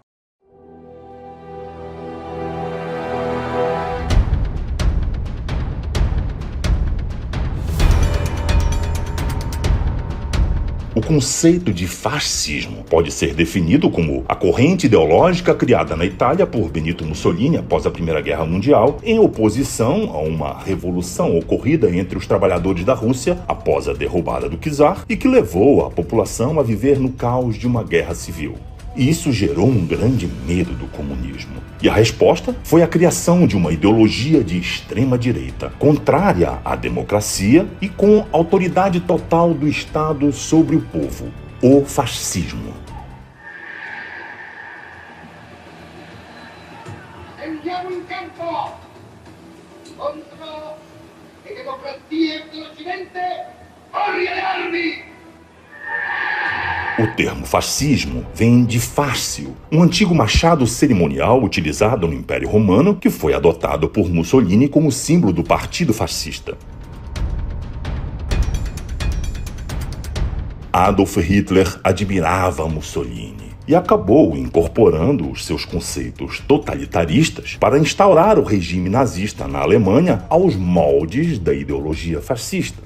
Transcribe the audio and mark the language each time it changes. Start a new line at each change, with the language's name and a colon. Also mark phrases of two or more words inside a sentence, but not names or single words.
Portuguese: O conceito de fascismo pode ser definido como a corrente ideológica criada na Itália por Benito Mussolini após a Primeira Guerra Mundial, em oposição a uma revolução ocorrida entre os trabalhadores da Rússia após a derrubada do czar e que levou a população a viver no caos de uma guerra civil. E isso gerou um grande medo do comunismo. E a resposta foi a criação de uma ideologia de extrema-direita, contrária à democracia e com autoridade total do Estado sobre o povo, o fascismo.
Italian: Enviamo in campo contro le democrazie dell'Occidente, fuori alle armi!
Portuguese: O termo fascismo vem de fácio, um antigo machado cerimonial utilizado no Império Romano que foi adotado por Mussolini como símbolo do Partido Fascista. Adolf Hitler admirava Mussolini e acabou incorporando os seus conceitos totalitaristas para instaurar o regime nazista na Alemanha aos moldes da ideologia fascista.